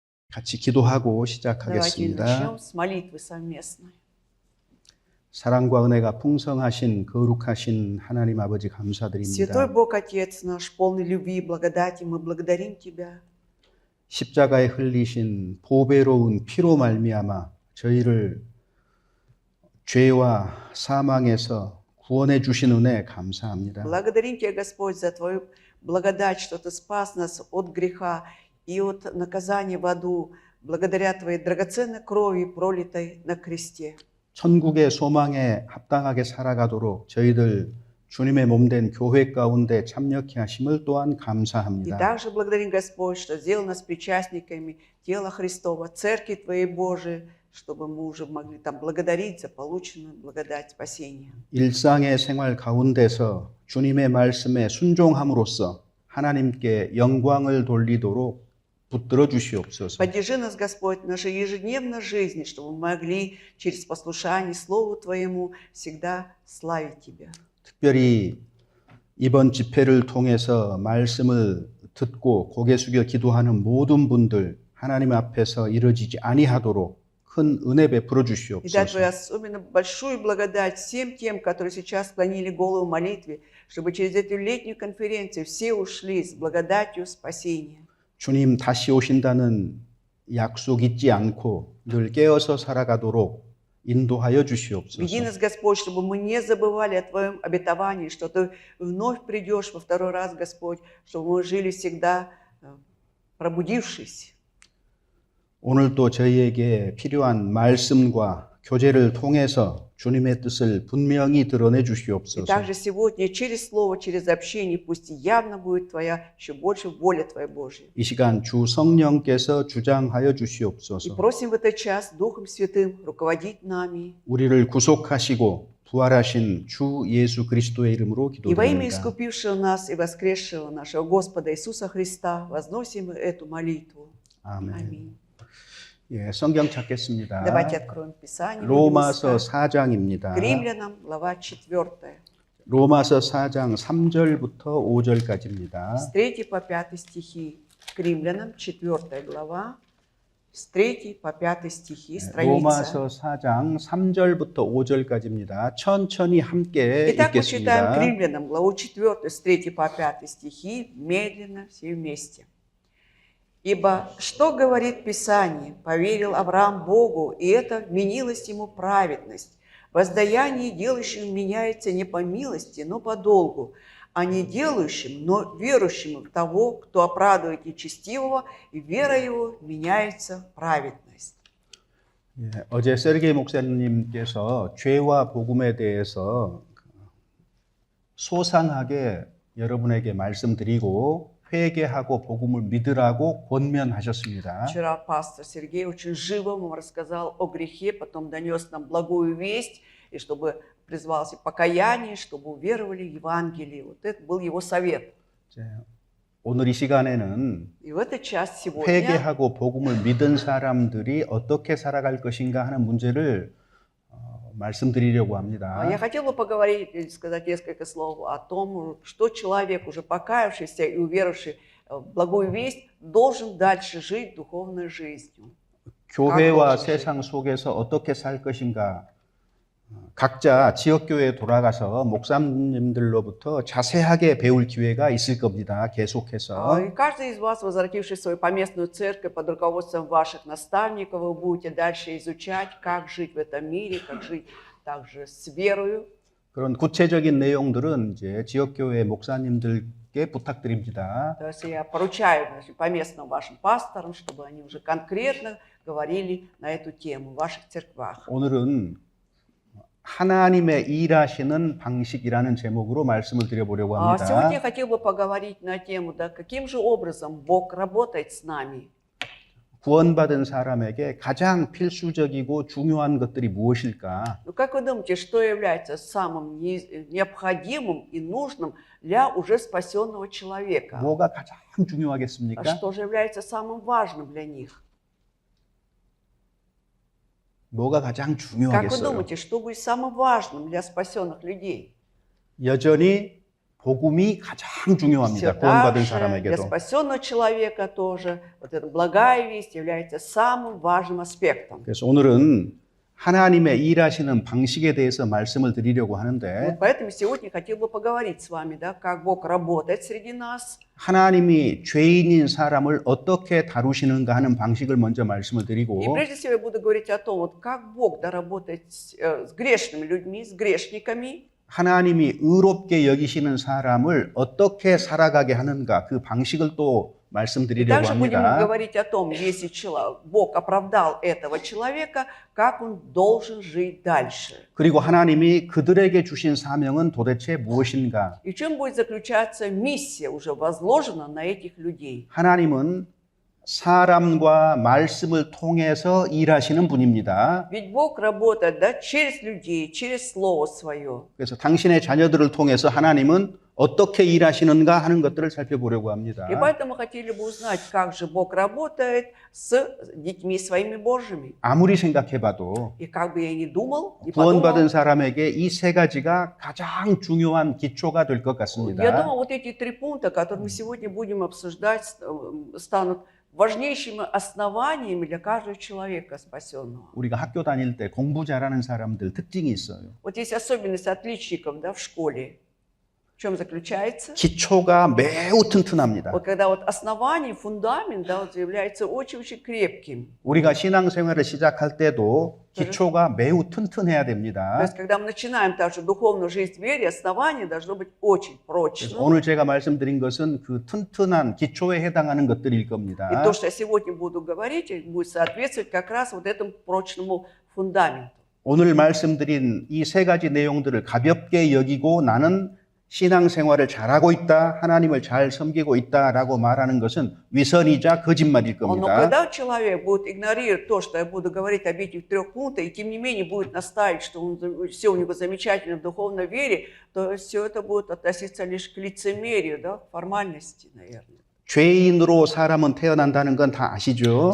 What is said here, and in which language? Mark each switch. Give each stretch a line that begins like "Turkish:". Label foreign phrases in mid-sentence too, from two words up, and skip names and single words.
Korean: 같이 기도하고
Russian: Давайте
Korean: 시작하겠습니다.
Russian: начнем с молитвы совместной.
Korean: 사랑과 은혜가 풍성하신 거룩하신 하나님 아버지 감사드립니다.
Russian: Святой Бог Отец наш, полный любви и благодати, мы благодарим Тебя.
Korean: 십자가에 흘리신 보배로운 피로 말미암아 저희를 죄와 사망에서 구원해 주신 은혜 감사합니다.
Russian: Благодарим Тебя, Господь, за Твою благодать, что Ты спас нас от греха и от наказания в аду, благодаря Твоей драгоценной крови, пролитой на кресте.
Korean: 천국의 소망에 합당하게 살아가도록 저희들 주님의 몸된 교회 가운데 참여케 하심을 또한
Russian: И
Korean: 감사합니다.
Russian: также благодарим, Господь, что сделал нас причастниками тела Христова, Церкви Твоей Божией, чтобы мы уже могли там благодарить за полученную благодать спасения.
Korean: 일상의 생활 가운데서 주님의 말씀에 순종함으로써 하나님께 영광을 돌리도록 붙들어 주시옵소서.
Russian: Поддержи нас, Господь, в нашей ежедневной жизни, чтобы мы могли через послушание Слову Твоему всегда славить Тебя.
Korean: 특별히 이번 집회를 통해서 말씀을 듣고 고개 숙여 기도하는 모든 분들 하나님 앞에서 이루어지지 아니하도록 큰 은혜 베풀어
Russian: И дай
Korean: 주시옵소서.
Russian: Твою особенно большую благодать всем тем, которые сейчас склонили голову в молитве, чтобы через эту летнюю конференцию все ушли с благодатью спасения.
Korean: 주님 다시 오신다는 약속 잊지 않고 늘 깨어서 살아가도록 인도하여
Russian: Веди
Korean: 주시옵소서.
Russian: нас, Господь, чтобы мы не забывали о Твоем обетовании, что Ты вновь придешь во второй раз, Господь, чтобы мы жили всегда пробудившись.
Korean: 오늘도 저희에게 필요한 말씀과 교제를 통해서 주님의 뜻을 분명히 드러내
Russian: И
Korean: 주시옵소서.
Russian: также сегодня через Слово, через общение, пусть явно будет Твоя, еще больше воля Твоя Божья.
Korean: 이 시간 주 성령께서 주장하여
Russian: И
Korean: 주시옵소서.
Russian: просим в этот час Духом Святым руководить нами.
Korean: 우리를 구속하시고 부활하신 주 예수 그리스도의 이름으로
Russian: И во имя
Korean: 기도드립니다.
Russian: искупившего нас и воскресшего нашего Господа Иисуса Христа возносим эту молитву.
Korean: 아멘.
Russian: Аминь.
Korean: 예, 성경 찾겠습니다.
Russian: Давайте откроем Писание.
Korean: 로마서 4장입니다.
Russian: К Римлянам, глава 4.
Korean: 로마서 4장 3절부터 5절까지입니다.
Russian: С 3 по 5 стихи. К Римлянам, 4 глава, с 3 по 5 стихи, страница.
Korean: 로마서 4장 3절부터 5절까지입니다. 천천히 함께
Russian: Итак, мы читаем к
Korean: 읽겠습니다.
Russian: Римлянам, главу 4, с 3 по 5 стихи, медленно, все вместе. «Ибо что говорит Писание? Поверил Авраам Богу, и это вменилось ему праведность. Воздаяние делающим меняется не по милости, но по долгу, а не делающим, но верующим в того, кто оправдывает нечестивого, и вера его меняется праведность».
Korean: 예, 어제 세르게이 목사님께서 죄와 복음에 대해서 소상하게 여러분에게 말씀드리고 회개하고 복음을 믿으라고 권면하셨습니다.
Russian: Вчера пастор Сергей очень живо вам рассказал о грехе, потом донес нам благую весть, и чтобы призвался к покаянию, чтобы уверовали в Евангелие. Вот это был его совет.
Korean: 이제 오늘 이 시간에는
Russian: И в этот час сегодня
Korean: 회개하고 복음을 믿은 사람들이 어떻게 살아갈 것인가 하는 문제를 말씀드리려고 합니다.
Russian: я хотела бы поговорить или сказать несколько слов о том, что человек, уже покаявшийся и уверовавший в благую весть, должен дальше жить духовной жизнью.
Korean: 교회와 세상 속에서 어떻게 살 것인가 각자 지역교회에 돌아가서 목사님들로부터 자세하게 배울 기회가 있을 겁니다. 계속해서.
Russian: И каждый из вас, возвратившись в свою поместную церковь под руководством ваших наставников, вы будете дальше изучать, как жить в этом мире, как жить также с верою.
Korean: 그런 구체적인 내용들은 이제 지역교회 목사님들께 부탁드립니다.
Russian: То есть я поручаю поместным вашим пасторам, чтобы они уже конкретно говорили на эту тему в ваших церквах.
Korean: 오늘은 하나님의 일하시는 방식이라는 제목으로 말씀을 드려보려고
Russian: Сегодня я
Korean: 합니다.
Russian: хотел бы поговорить на тему, да, каким же образом Бог работает с нами.
Korean: 구원받은 사람에게 가장 필수적이고 중요한 것들이 무엇일까?
Russian: Ну, как вы думаете, что является самым необходимым и нужным для уже спасенного человека?
Korean: 뭐가 가장
Russian: А
Korean: 중요하겠습니까?
Russian: что же является самым важным для них?
Korean: 뭐가 가장
Russian: Как вы
Korean: 중요하겠어요?
Russian: думаете, что будет самым важным для спасенных людей?
Korean: 여전히 복음이 가장 중요합니다.
Russian: Все
Korean: 구원받은
Russian: так же для
Korean: 사람에게도.
Russian: спасенного человека тоже вот эта благая весть является самым важным аспектом.
Korean: 그래서 오늘은 하나님의 일하시는 방식에 대해서 말씀을 드리려고
Russian: Вот
Korean: 하는데
Russian: поэтому сегодня хотел бы поговорить с вами, да, как Бог работает среди нас,
Korean: 하나님이 죄인인 사람을 어떻게 다루시는가 하는 방식을 먼저 말씀을
Russian: И
Korean: 드리고
Russian: прежде всего я буду говорить о том, вот как Бог да, работает с грешными людьми, с грешниками,
Korean: 하나님이 의롭게 여기시는 사람을 어떻게 살아가게 하는가 그 방식을 또
Russian: и
Korean: 말씀드리려고
Russian: также будем
Korean: 합니다.
Russian: говорить о том, если Бог оправдал этого человека, как он должен жить дальше.
Korean: 그리고 하나님이 그들에게 주신 사명은 도대체 무엇인가?
Russian: И в чем будет заключаться миссия, уже возложена на этих людей.
Korean: 하나님은 사람과 말씀을 통해서 일하시는 분입니다.
Russian: Ведь Бог работает да, через людей, через Слово Свое.
Korean: 그래서 당신의 자녀들을 통해서 하나님은 어떻게 일하시는가 하는 것들을 살펴보려고 합니다.
Russian: И поэтому хотели бы узнать, как же Бог работает с детьми своими Божьими.
Korean: 아무리 생각해봐도
Russian: И как бы я ни думал, не
Korean: 구원받은
Russian: подумал,
Korean: 사람에게 이 세 가지가 가장 중요한 기초가 될 것
Russian: я
Korean: 같습니다.
Russian: думаю, вот эти 3 пункта, которые мы сегодня будем обсуждать, станут важнейшими основаниями для каждого человека спасенного.
Korean: 우리가 학교 다닐 때 공부 잘하는 사람들 특징이 있어요.
Russian: Вот есть особенность отличников да, в школе. В чем заключается?
Korean: 기초가 매우 튼튼합니다.
Russian: Вот когда вот основание, фундамент да, вот является очень-очень крепким.
Korean: 우리가 신앙생활을 시작할 때도 기초가 매우 튼튼해야
Russian: То
Korean: 됩니다.
Russian: есть, когда мы начинаем также духовную жизнь в вере, основание должно быть очень
Korean: 그래서
Russian: прочным.
Korean: 오늘 제가 말씀드린 것은 그 튼튼한 기초에 해당하는 것들일
Russian: И
Korean: 겁니다.
Russian: то, что я сегодня буду говорить, будет соответствовать как раз вот этому прочному фундаменту.
Korean: 오늘 말씀드린 이 세 가지 내용들을 가볍게 여기고 나는 신앙생활을 잘하고 있다, 하나님을 잘 섬기고 있다라고 말하는 것은 위선이자 거짓말일
Russian: Но
Korean: 겁니다.
Russian: когда человек будет игнорировать то, что я буду говорить об этих 3 пунктах, и тем не менее будет настаивать, что все у него замечательно в духовной вере, то все это будет относиться лишь к лицемерию, да, к формальности, наверное.
Korean: 죄인으로 사람은 태어난다는 건 다 아시죠?